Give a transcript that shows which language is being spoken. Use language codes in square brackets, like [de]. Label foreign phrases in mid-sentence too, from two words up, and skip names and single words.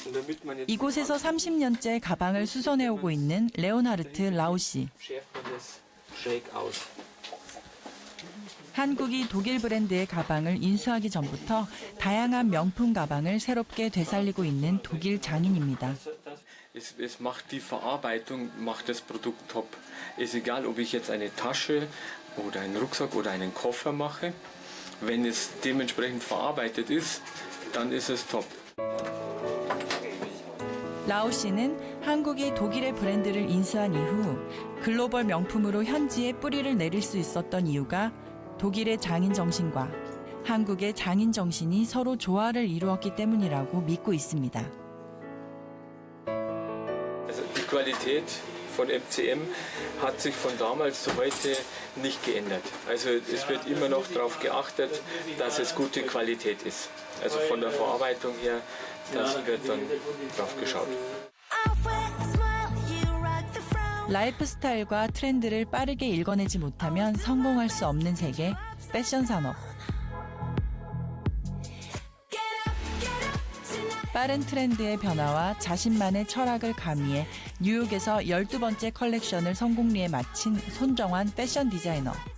[ko] 이곳에서 30년째 가방을 수선해오고 있는 레오나르트 라우 씨. 한국이 독일 브랜드의 가방을 인수하기 전부터 다양한 명품 가방을 새롭게 되살리고 있는 독일 장인입니다. [de] Es macht die Verarbeitung, macht das Produkt top. Ist egal, ob ich jetzt eine Tasche oder einen Rucksack oder einen Koffer mache. Wenn es dementsprechend verarbeitet ist, dann ist es top. [ko] 라우 씨는 한국이 독일의 브랜드를 인수한 이후 글로벌 명품으로 현지에 뿌리를 내릴 수 있었던 이유가 독일의 장인 정신과 한국의 장인 정신이 서로 조화를 이루었기 때문이라고 믿고 있습니다. [de] Also die Qualität von MCM hat sich von damals zu heute nicht geändert. Also es wird immer noch darauf geachtet, dass es gute Qualität ist. Also von der Verarbeitung her, das wird dann drauf geschaut. [ko] 라이프 스타일과 트렌드를 빠르게 읽어내지 못하면 성공할 수 없는 세계 패션 산업. 빠른 트렌드의 변화와 자신만의 철학을 가미해 뉴욕에서 12번째 컬렉션을 성공리에 마친 손정환 패션 디자이너.